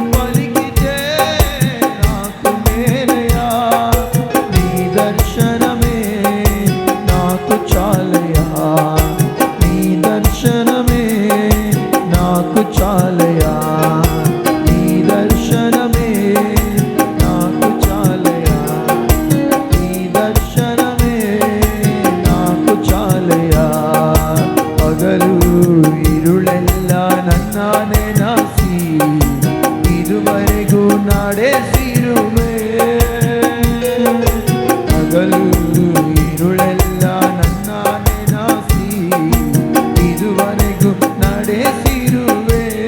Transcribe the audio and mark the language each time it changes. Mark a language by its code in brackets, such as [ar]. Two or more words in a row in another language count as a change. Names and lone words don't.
[te] పలికితే నాకు మేలయా, నీ దర్శనమే నాకు చాలయా, నీ దర్శనమే నాకు చాలయా, నీ దర్శనమే నాకు చాలయా, నీ దర్శనమే నాకు చాలయా. [kn] ಹಗಲು ಇರುಳೆಲ್ಲ ನನ್ನಾನೆ ನಾಸಿ ಇದುವರೆಗೂ ನಡೆಸಿರುವೆ, ಹಗಲು ಇರುಳೆಲ್ಲ ನನ್ನಾನೆ ನಾಸಿ ಇದುವರೆಗೂ ನಡೆಸಿರುವೆ.